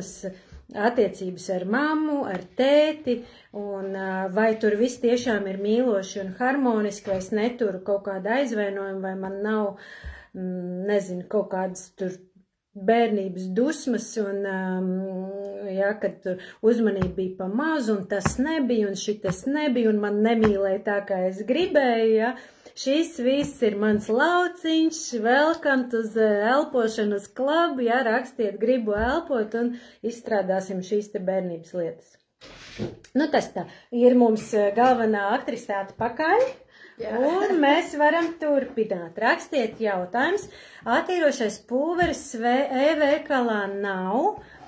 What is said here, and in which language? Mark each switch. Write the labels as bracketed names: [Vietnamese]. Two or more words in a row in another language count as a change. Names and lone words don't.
[Latvian] manas attiecības ar mammu, ar tēti, un vai tur viss tiešām ir mīloši un harmoniski, vai es neturu kaut kādu aizvainojumu, vai man nav, nezinu, kaut kādas tur bērnības dusmas, un, jā, kad tur uzmanība bija pa maz, un tas nebija, un šitas nebija, un man nemīlēja tā, kā es gribēju, jā. Šis viss ir mans lauciņš, [English] welcome to the [Latvian] elpošanas klubu, jā, rakstiet, gribu elpot, un izstrādāsim šīs te bērnības lietas. Nu, tas tā, ir mums galvenā aktrisáte pakaļ. Un mēs varam turpināt. Rakstiet jautājums. Attīrošais pulveris e-veikalā nav.